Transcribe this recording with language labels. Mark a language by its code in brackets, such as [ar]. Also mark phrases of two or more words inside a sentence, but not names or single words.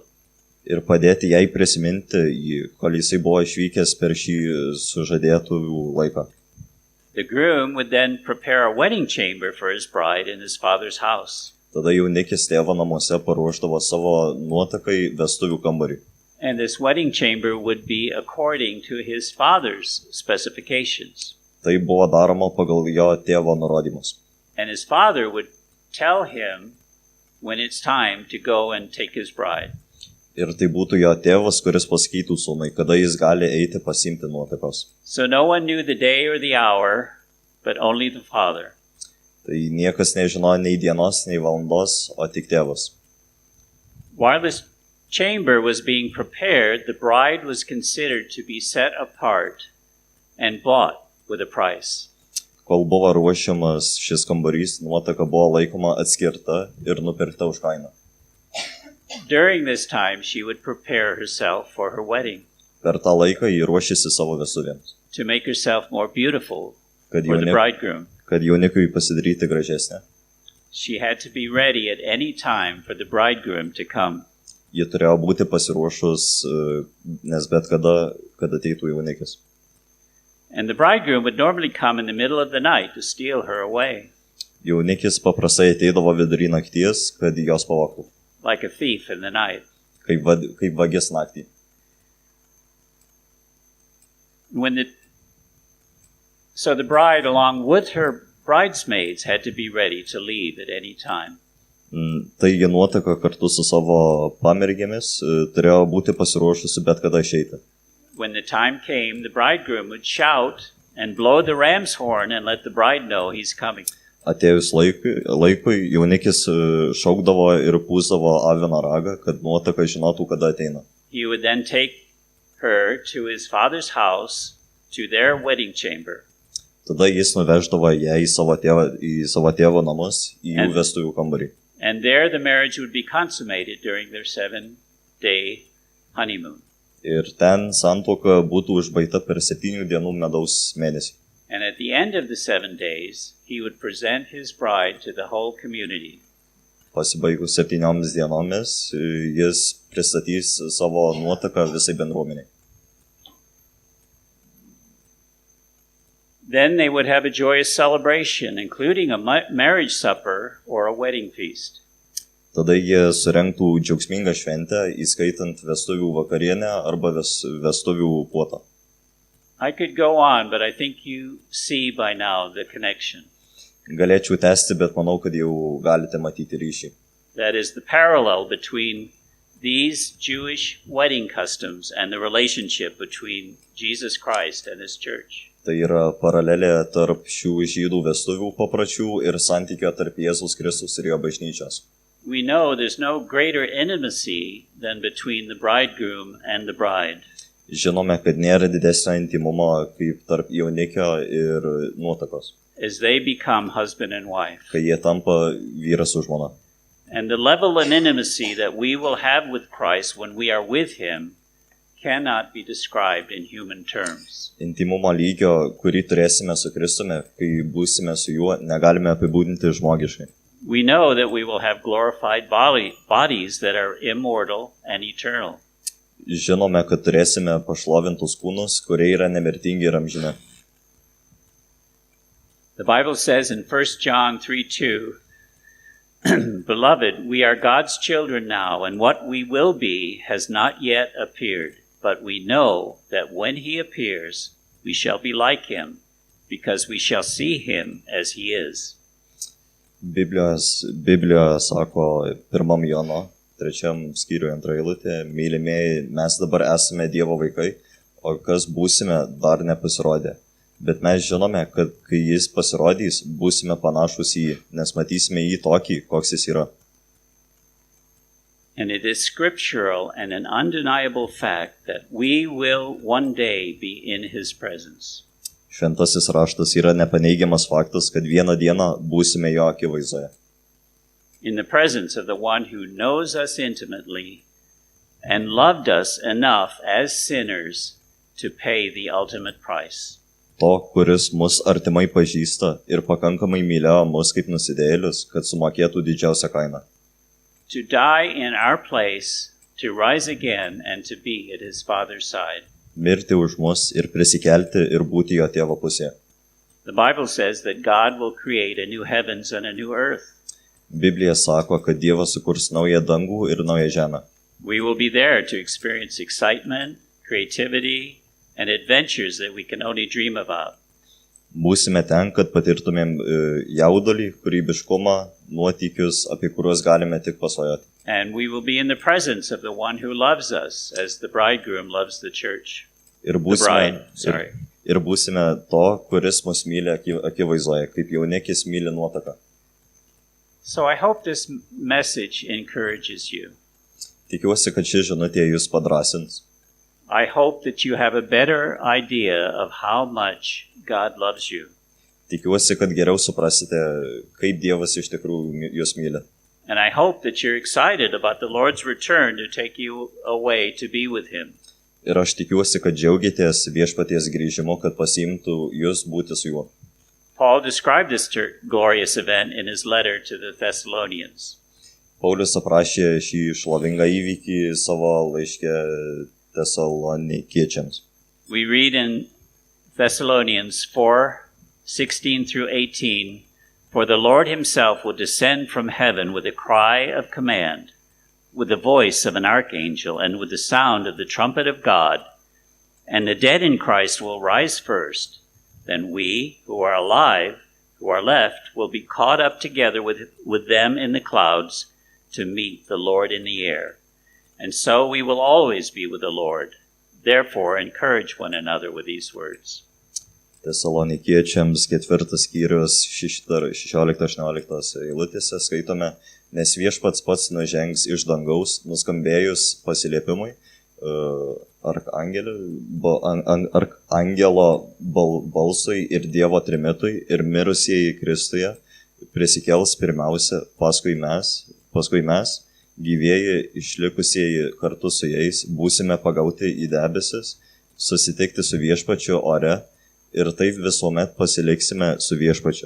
[lt] Ir padėti jai prisiminti jį, kol jisai buvo išvykęs per šį sužadėtuvių laiką. [en] The groom would then prepare a wedding chamber for his bride in his father's house. [lt] Tada jaunikis tėvo namuose paruošdavo savo nuotakai vestuvių kambarį. [en] And this wedding chamber would be according to his father's specifications. [lt] Tai buvo daroma pagal jo tėvo nurodymus. [en] And his father would tell him when it's time to go and take his bride. [lt] Ir tai būtų jo tėvas, kuris pasakytų sūnui, kada jis gali eiti pasiimti nuotakos. [en] So no one knew the day or the hour, but only the father. [lt] Tai niekas nežinojo nei dienos, nei valandos, o tik tėvas. [en] While this chamber was being prepared, the bride was considered to be set apart and bought with a price. [lt] Kol buvo ruošiamas šis kambarys, nuotaka buvo laikoma atskirta ir nupirkta už kainą. [en] During this time, she would prepare herself for her wedding. [lt] Per tą laiką ji ruošėsi savo vestuvėms. [en] To make herself more beautiful [lt] Kad [en] for the bridegroom. [lt] Kad jaunikui pasidaryti gražesnę. [en] She had to be ready at any time for the bridegroom to come. [lt] Ji turėjo būti pasiruošus, nes bet kada, kad ateitų jaunikis. [en] And the bridegroom would normally come in the middle of the night to steal her away. [lt] Jaunikis paprastai ateidavo vidury nakties, kad jos pavogtų. [en] Like a thief in the night. [lt] Kaip vagis naktį. [en] So the bride, along with her bridesmaids, had to be ready to leave at any time. [lt] Taigi nuotaka kartu su savo pamergėmis turėjo būti pasiruošusi bet kada išeiti. [en] When the time came, the bridegroom would shout and blow the ram's horn and let the bride know he's coming. [lt] Atėjus laikui, jaunikis šaukdavo ir pūsdavo avino ragą, kad nuotaka žinotų, kada ateina. [en] He would then take her to his father's house to their wedding chamber. [lt] Tada jis nuveždavo ją į savo tėvo namus, į jų vestuvių kambarį. [en] And there the marriage would be consummated during their 7-day honeymoon. [lt] Ir ten santuoka būtų užbaigta per 7 dienų medaus mėnesį. [en] And at the end of the 7 days, he would present his bride to the whole community. [lt] Pasibaigus 7 dienomis, jis pristatys savo nuotaką visai bendruomeniai. [en] Then they would have a joyous celebration, including a marriage supper or a wedding feast. [lt] Tada jie surengtų džiaugsmingą šventę, įskaitant vestuvių vakarienę arba vestuvių puotą. [en] I could go on, but I think you see by now the connection. [lt] Galėčiau tęsti, bet manau, kad jau galite matyti ryšį. [en] That is the parallel between these Jewish wedding customs and the relationship between Jesus Christ and his church. [lt] Tai yra paralelė tarp šių žydų vestuvių papročių ir santykio tarp Jėzaus Kristus ir jo bažnyčios. [en] We know there's no greater intimacy than between the bridegroom and the bride. [lt] Žinome, kad nėra didesnio intimumo kaip tarp jaunikio ir nuotakos, [en] As they become husband and wife. [lt] kai jie tampa vyras su žmona. [en] And the level of intimacy that we will have with Christ when we are with him cannot be described in human terms. [lt] Intimumo lygio, kurį turėsime su Kristumi, kai būsime su juo, negalime apibūdinti žmogiškai. [en] We know that we will have glorified bodies that are immortal and eternal. [lt] Žinome, kad turėsime pašlovintus kūnus, kurie yra nemirtingi ir amžini. [en] The Bible says in 1 John 3:2, Beloved, we are God's children now, and what we will be has not yet appeared. But we know that when he appears, we shall be like him, because we shall see him as he is. [lt] Biblijoje sako 1 Jono 3 skyriuje 2 eilutė, mylimieji, mes dabar esame Dievo vaikai, o kas būsime dar nepasirodė. Bet mes žinome, kad kai jis pasirodys, būsime panašus į jį, nes matysime jį tokį, koks jis yra. [en] And it is scriptural and an undeniable fact that we will one day be in his presence. [lt] Šventasis raštas yra nepaneigiamas faktas, kad vieną dieną būsime jo akivaizdoje. [en] In the presence of the one who knows us intimately and loved us enough as sinners to pay the ultimate price. [lt] To, kuris mus artimai pažįsta ir pakankamai mylėjo mus kaip nusidėjėlius, kad sumokėtų didžiausią kainą. [en] To die in our place, to rise again, and to be at his Father's side. [lt] Mirti už mus ir prisikelti ir būti jo tėvo pusėje. [en] The Bible says that God will create a new heavens and a new earth. [lt] Biblija sako, kad Dievas sukurs naują dangų ir naują žemę. [en] We will be there to experience excitement, creativity, and adventures that we can only dream about. [lt] Būsime ten, kad patirtumėm jaudulį, kūrybiškumą, nuotykius, apie kuriuos galime tik pasvajoti. [en] And we will be in the presence of the one who loves us as the bridegroom loves the church. [lt] Ir [en] The bride, [lt] būsime, ir būsime to, kuris mus myli akivaizdoje, kaip jaunikis myli nuotaką. [en] So I hope this message encourages you. [lt] Tikiuosi, kad ši žinutė jūs padrasins. [en] I hope that you have a better idea of how much God loves you. [lt] Tikiuosi, kad geriau suprasite, kaip Dievas iš tikrųjų jūs myli. [en] And I hope that you're excited about the Lord's return to take you away to be with him. [lt] Ir aš tikiuosi, kad džiaugiatės viešpaties grįžimu, kad pasiimtų jūs būti su juo. [en] Paul described this glorious event in his letter to the Thessalonians. [lt] Paulius aprašė šį šlovingą įvykį savo laiške Tesalonikiečiams. [en] We read in Thessalonians 4:16 through 18, For the Lord himself will descend from heaven with a cry of command, with the voice of an archangel, and with the sound of the trumpet of God, and the dead in Christ will rise first. Then we, who are alive, who are left, will be caught up together with them in the clouds to meet the Lord in the air. And so we will always be with the Lord. Therefore, encourage one another with these words. [lt] Tesalonikiečiams 4 skyrius 16-18 eilutėse skaitome, nes viešpats pats nužengs iš dangaus, nuskambėjus pasiliepimui, Arkangelo balsui ir Dievo trimitui ir mirusieji Kristuje prisikels pirmiausia, paskui mes, gyvieji išlikusieji kartu su jais, būsime pagauti į debesis, susitikti su Viešpačiu ore ir taip visuomet pasiliksime su Viešpačiu.